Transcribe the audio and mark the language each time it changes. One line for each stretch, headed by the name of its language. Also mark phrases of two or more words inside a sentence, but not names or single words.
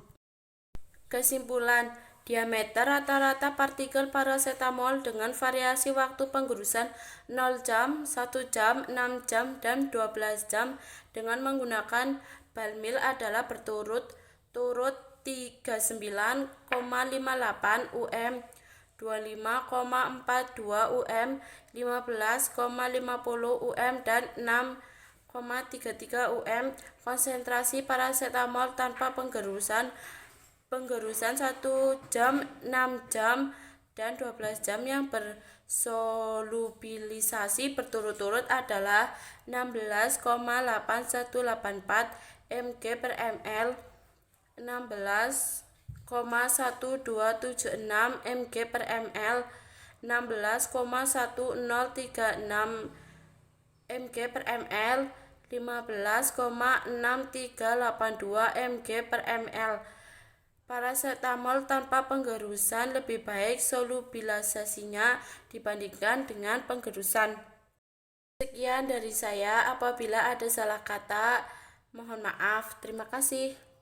Indonesian: Kesimpulan, diameter rata-rata partikel parasetamol dengan variasi waktu penggerusan 0 jam, 1 jam, 6 jam, dan 12 jam dengan menggunakan Balmil adalah berturut-turut 39,58 UM, 25,42 UM, 15,50 UM, dan 6,33 UM. Konsentrasi parasetamol tanpa penggerusan 1 jam, 6 jam, dan 12 jam yang bersolubilisasi berturut-turut adalah 16,8184 mg per ml, 16,1276 mg per ml, 16,1036 mg per ml, 15,6382 mg per ml. Parasetamol tanpa penggerusan lebih baik solubilisasinya dibandingkan dengan penggerusan. Sekian dari saya, apabila ada salah kata, mohon maaf. Terima kasih.